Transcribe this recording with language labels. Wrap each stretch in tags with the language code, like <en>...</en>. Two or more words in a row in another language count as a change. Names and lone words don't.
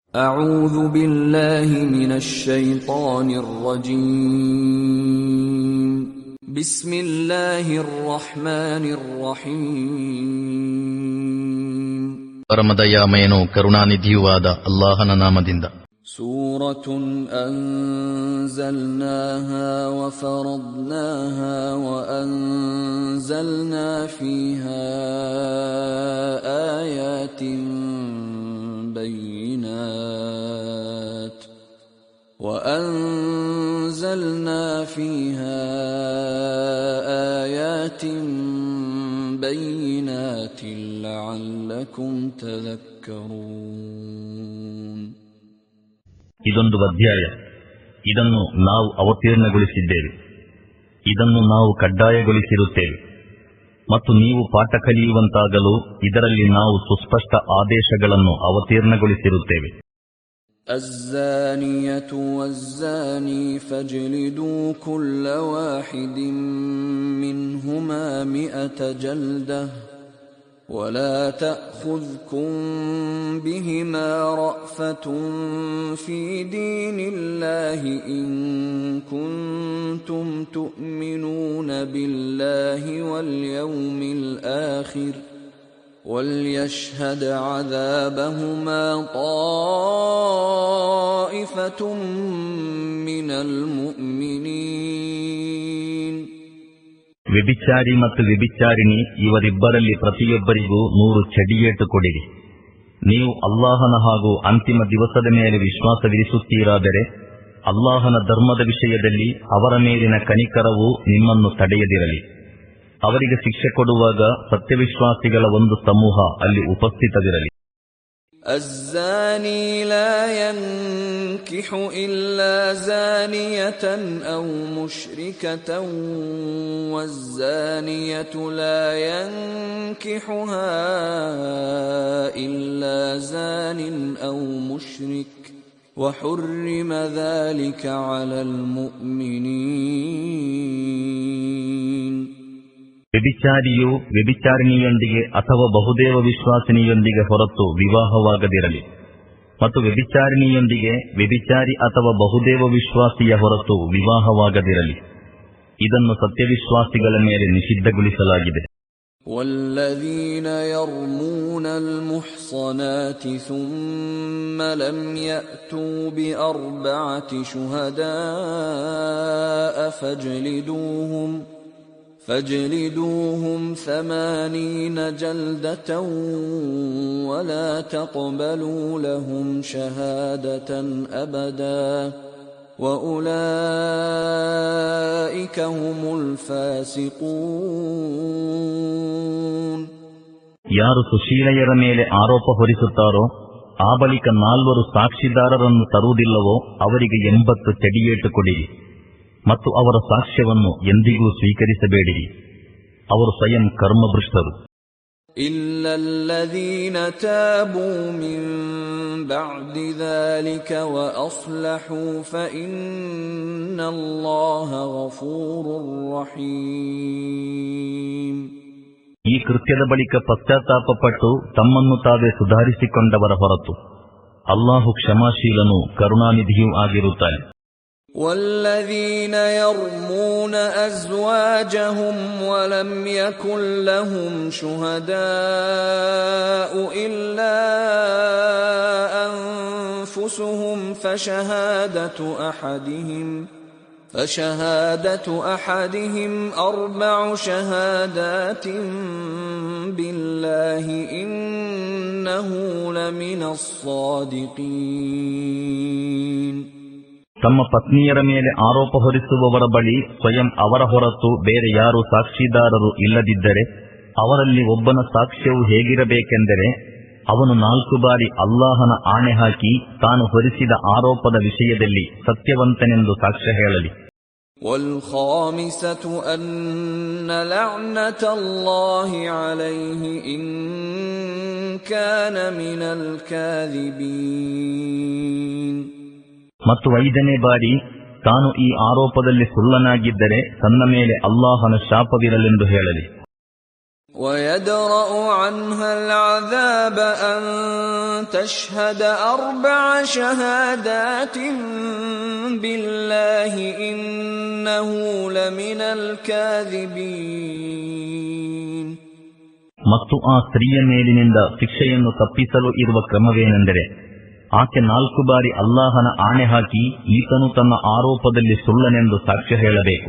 <ar>أعوذ بالله من الشيطان الرجيم بسم الله الرحمن الرحيم</ar> <kn>ಪರಮದಯಾಮಯನೂ ಕರುಣಾನಿಧಿಯೂ ಆದ ಅಲ್ಲಾಹನ ನಾಮದಿಂದ.</kn> <ar>سورة أنزلناها وفرضناها وأنزلنا فيها آيات بينات لعلكم تذكرون.</ar> <kn>ಇದೊಂದು ಅಧ್ಯಾಯ, ಇದನ್ನು ನಾವು ಅವತೀರ್ಣಗೊಳಿಸಿದ್ದೇವೆ, ಇದನ್ನು ನಾವು ಕಡ್ಡಾಯಗೊಳಿಸಿರುತ್ತೇವೆ ಮತ್ತು ನೀವು ಪಾಠ ಕಲಿಯುವಂತಾಗಲು ಇದರಲ್ಲಿ ನಾವು ಸುಸ್ಪಷ್ಟ ಆದೇಶಗಳನ್ನು ಅವತೀರ್ಣಗೊಳಿಸಿರುತ್ತೇವೆ.</kn> <ar>الزانية والزاني فاجلدوا كل واحد منهما 100 جلدة ولا تأخذكم بهما رأفة في دين الله إن كنتم تؤمنون بالله واليوم الآخر وليشهد عذابهما طائفة من المؤمنين.</ar> <kn>ವ್ಯಭಿಚಾರಿ ಮತ್ತು ವ್ಯಭಿಚಾರಿಣಿ ಇವರಿಬ್ಬರಲ್ಲಿ ಪ್ರತಿಯೊಬ್ಬರಿಗೂ 100 ಚಡಿಯೇಟು ಕೊಡಿರಿ. ನೀವು ಅಲ್ಲಾಹನ ಹಾಗೂ ಅಂತಿಮ ದಿವಸದ ಮೇಲೆ ವಿಶ್ವಾಸವಿರಿಸುತ್ತೀರಾದರೆ ಅಲ್ಲಾಹನ ಧರ್ಮದ ವಿಷಯದಲ್ಲಿ ಅವರ ಮೇಲಿನ ಕನಿಕರವು ನಿಮ್ಮನ್ನು ತಡೆಯದಿರಲಿ. ಅವರಿಗೆ ಶಿಕ್ಷೆ ಕೊಡುವಾಗ ಸತ್ಯವಿಶ್ವಾಸಿಗಳ ಒಂದು ಸಮೂಹ ಅಲ್ಲಿ ಉಪಸ್ಥಿತವಿರಲಿ.</kn> <ar>الزاني لا ينكح إلا زانية أو مشركة والزانية لا ينكحها إلا زان أو مشرك وحرم ذلك على المؤمنين.</ar> <kn>ವ್ಯಭಿಚಾರಿಯು ವ್ಯಭಿಚಾರಿಣಿಯೊಂದಿಗೆ ಅಥವಾ ಬಹುದೇವ ವಿಶ್ವಾಸಿನಿಯೊಂದಿಗೆ ಹೊರತು ವಿವಾಹವಾಗದಿರಲಿ ಮತ್ತು ವ್ಯಭಿಚಾರಿಣಿಯೊಂದಿಗೆ ವ್ಯಭಿಚಾರಿ ಅಥವಾ ಬಹುದೇವ ವಿಶ್ವಾಸಿಯ ಹೊರತು ವಿವಾಹವಾಗದಿರಲಿ. ಇದನ್ನು ಸತ್ಯವಿಶ್ವಾಸಿಗಳ ಮೇಲೆ ನಿಷಿದ್ಧಗೊಳಿಸಲಾಗಿದೆ.</kn> <ar>والذين يرمون المحصنات ثم لم يأتوا بأربعة شهداء فاجلدوهم 80 جلدة ولا تقبلوا لهم شهادة أبدا وأولئك هم الفاسقون.</ar> <kn>ಯಾರು ಸುಶೀಲೆಯರ ಮೇಲೆ ಆರೋಪ ಹೊರಿಸುತ್ತಾರೋ ಆ ಬಳಿಕ 4 ಸಾಕ್ಷಿದಾರರನ್ನು ತರುವುದಿಲ್ಲವೋ ಅವರಿಗೆ 80 ಚಡಿಯೇಟು ಕೊಡಿರಿ ಮತ್ತು ಅವರ ಸಾಕ್ಷ್ಯವನ್ನು ಎಂದಿಗೂ ಸ್ವೀಕರಿಸಬೇಡಿರಿ. ಅವರು ಸ್ವಯಂ ಕರ್ಮಭ್ರಷ್ಟರು.</kn> <ar>إلا الذين تابوا من بعد ذلك وأصلحوا فإن الله غفور رحيم.</ar> <kn>ಈ ಕೃತ್ಯದ ಬಳಿಕ ಪಶ್ಚಾತ್ತಾಪಪಟ್ಟು ತಮ್ಮನ್ನು ತಾವೇ ಸುಧಾರಿಸಿಕೊಂಡವರ ಹೊರತು ಅಲ್ಲಾಹು ಕ್ಷಮಾಶೀಲನೂ ಕರುಣಾನಿಧಿಯೂ ಆಗಿರುತ್ತಾನೆ.</kn> <ar>والذين يرمون أزواجهم ولم يكن لهم شهداء إلا أنفسهم فشهادة أحدهم 4 شهادات بالله إنه لمن الصادقين.</ar> <kn>ತಮ್ಮ ಪತ್ನಿಯರ ಮೇಲೆ ಆರೋಪ ಹೊರಿಸುವವರ ಬಳಿ ಸ್ವಯಂ ಅವರ ಹೊರತು ಬೇರೆ ಯಾರೂ ಸಾಕ್ಷಿದಾರರು ಇಲ್ಲದಿದ್ದರೆ ಅವರಲ್ಲಿ ಒಬ್ಬನ ಸಾಕ್ಷ್ಯವು ಹೇಗಿರಬೇಕೆಂದರೆ ಅವನು 4 ಬಾರಿ ಅಲ್ಲಾಹನ ಆಣೆ ಹಾಕಿ ತಾನು ಹೊರಿಸಿದ ಆರೋಪದ ವಿಷಯದಲ್ಲಿ ಸತ್ಯವಂತನೆಂದು ಸಾಕ್ಷ್ಯ ಹೇಳಲಿ.</kn> <ar>والخامسة أن لعنة الله عليه إن كان من الكاذبين.</ar> <kn>ಮತ್ತು 5ನೇ ಬಾರಿ ತಾನು ಈ ಆರೋಪದಲ್ಲಿ ಸುಳ್ಳನಾಗಿದ್ದರೆ ತನ್ನ ಮೇಲೆ ಅಲ್ಲಾಹನ ಶಾಪವಿರಲೆಂದು ಹೇಳಲಿ.</kn> <ar>ويدرأ عنها العذاب أن تشهد 4 شهادات بالله إنه لمن الكاذبين.</ar> <kn>ಮತ್ತು ಆ ಸ್ತ್ರೀಯ ಮೇಲಿನಿಂದ ಶಿಕ್ಷೆಯನ್ನು ತಪ್ಪಿಸಲು ಇರುವ ಕ್ರಮವೇನೆಂದರೆ ಆಕೆ 4 ಬಾರಿ ಅಲ್ಲಾಹನ ಆಣೆ ಹಾಕಿ ಈತನು ತನ್ನ ಆರೋಪದಲ್ಲಿ ಸುಳ್ಳನೆಂದು ಸಾಕ್ಷ್ಯ ಹೇಳಬೇಕು.</kn>